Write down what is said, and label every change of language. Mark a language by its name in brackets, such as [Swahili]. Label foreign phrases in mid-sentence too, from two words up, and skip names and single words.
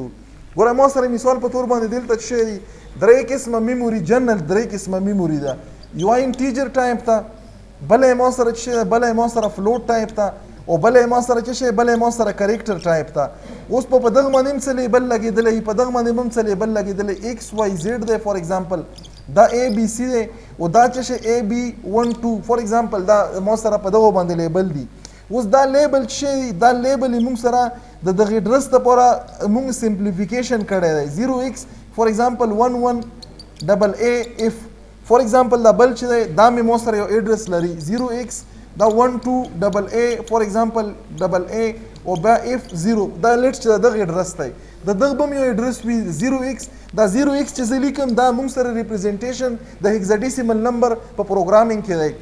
[Pashto] ګوره ما سره مثال په طور باندې دلته څه شی دی؟ درې قسمه میموري، جنرل درې قسمه میموري ده. یو [English] integer type [Pashto] ته، بله ما سره څه شی ده؟ بله ما سره [English] float type [Pashto] ته، او بله ما سره څه شی؟ بله ما سره [English] character type [Pashto] ته. اوس په دغه باندې هم څه لیبل لګېدلی، په دغه باندې هم څه لیبل لګېدلی. [English] x y z [Pashto] دی [English] for example, [Pashto] دا [English] a b c [Pashto] دی، او دا څه شی [English] a b 1 2 for example [Pashto] دا ما سره په دغه باندې لیبل دی. اوس دا لیبل څه شی دی؟ دا لیبل یې مونږ سره د دغه ایډرس دپاره مونږ سمپلیفیکیشن کړی دی. 0x [English] for example 11AA F for example [Pashto] دا بل چې دی دا مې مو سره یو ایډرس لري 0x دا 12AA [English] for example double A [Pashto] او بیا اف 0 دا لیټ چې دغه ایډرس دی. د دغه به یو ایډرس وي 0x. دا 0x چې زه لیکم دا مونږ سره ریپرزنټیشن د [English] hexadecimal number [Pashto] په پروګرامینګ کې دی.